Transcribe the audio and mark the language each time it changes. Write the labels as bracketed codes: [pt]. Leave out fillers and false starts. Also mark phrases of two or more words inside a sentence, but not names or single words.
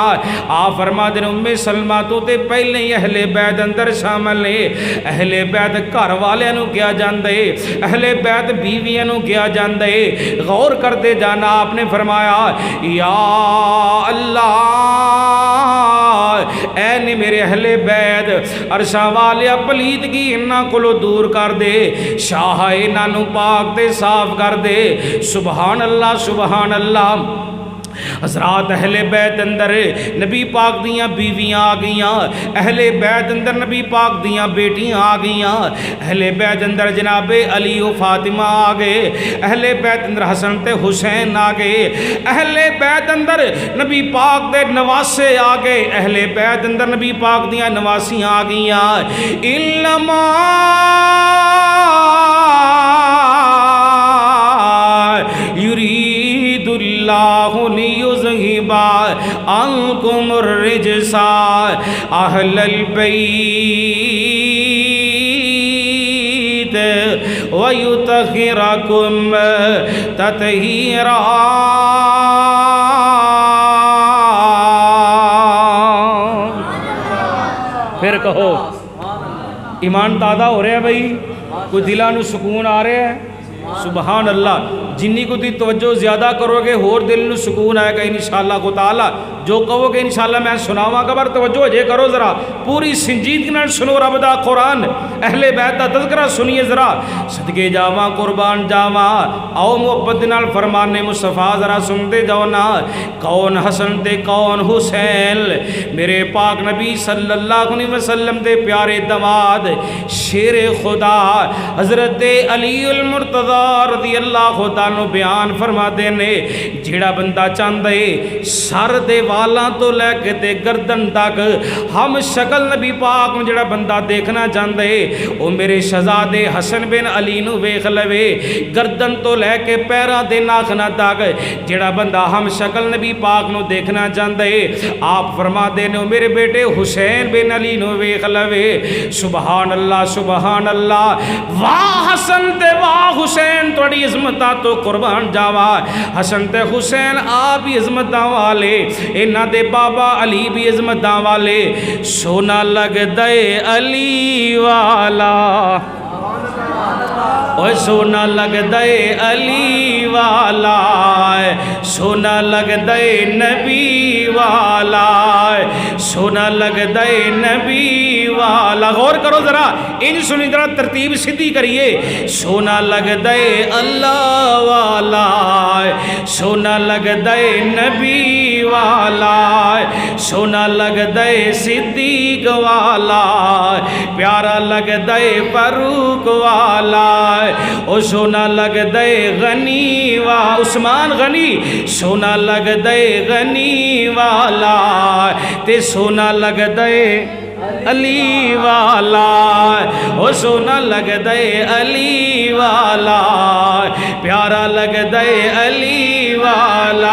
[pa] آپ فرما دے ام سلمہ تو تے پہلے ہی اہل بیت اندر شامل نے. اہل بیت گھر والے نو کیا جاندے, اہل بیت بیویاں نو کیا جاندے. غور کرتے جانا. آپ نے فرمایا یا اللہ اے نے میرے اہل بیت عرشاں والے پلیدگی انہاں کولو دور کر دے, شاہ انہاں نو پاک تے صاف کر دے. [ar] سبحان اللہ سبحان اللہ. [pa] حضرات اہل بیت اندر نبی پاک دیاں بیویاں آ گئیاں, اہل بیت اندر نبی پاک دیاں بیٹیاں آ گئیاں, اہل بیت اندر جناب علی و فاطمہ آ گئے, اہل بیت اندر حسن تے حسین آ گئے, اہل بیت اندر نبی پاک دے نواسے آ گئے, اہل بیت اندر نبی پاک دیاں نواسیاں آ گئیاں. [ar] علما یرید اللہ لیذہب عنکم الرجس اہل البیت ویطہرکم تطہیرا. [pa] پھر کہو ایمان تازہ ہو رہا ہے بھائی, کوئی دلاں نو سکون آ رہا ہے. [ar] سبحان اللہ. [pa] جنی کو دی توجہ زیادہ کرو گے ہور دل نو سکون آئے گا [ar] انشاءاللہ [pa] کو تعالی. جو کہو گے [ar] انشاءاللہ [pa] میں سناواں گا, پر توجہ جے کرو ذرا پوری سنجیدگی نال سنو رب دا قرآن, اہل بیت دا تذکرہ سنیے ذرا. صدقے جاواں قربان جاواں, آؤ محبت نال فرمان مصطفیٰ ذرا سنتے جاؤ نا. کون حسن تے کون حسین, میرے پاک نبی [ar] صلی اللہ علیہ وسلم [pa] دے پیارے داماد شیر خدا حضرت علی المرتضی [ar] رضی اللہ تعالیٰ [pa] بیان فرما دے نے. جیڑا بندہ چاندے سر دے والاں تو لے کے تے گردن تک ہم شکل نبی پاک نو جیڑا بندہ دیکھنا چاندے او میرے شہزادے حسن بن علی نو ویکھ لوے. گردن تو لے کے پیراں دے ناخنا تک جیڑا بندہ ہم شکل نبی پاک نو دیکھنا چاندے آپ فرما دے نے میرے بیٹے حسین بن علی نو ویکھ لوے. [ar] سبحان اللہ سبحان اللہ. [pa] واہ حسن تے واہ حسین توڑی عظمتاں تو قربان جاوا. حسن تے حسین آپ بھی عظمتاں والے, انہاں دے بابا علی بھی عظمتاں والے. سونا لگ دے علی والا, اوہ سونا لگ دے علی والا, سونا لگ دے نبی والا, سونا لگ دے نبی والا. غور کرو ذرا, ان سنی ذرا ترتیب سیدھی کریے. سونا لگ دے اللہ والا, سونا لگ دے نبی والا, سونا لگ دے صدیق والا, پیارا لگ دے فاروق والا, او سونا لگ دے غنی وا عثمان غنی, سونا لگ دے غنی والا, تے سونا لگ دے علی والا, او سونا لگ دے علی والا, پیارا لگ دے علی والا.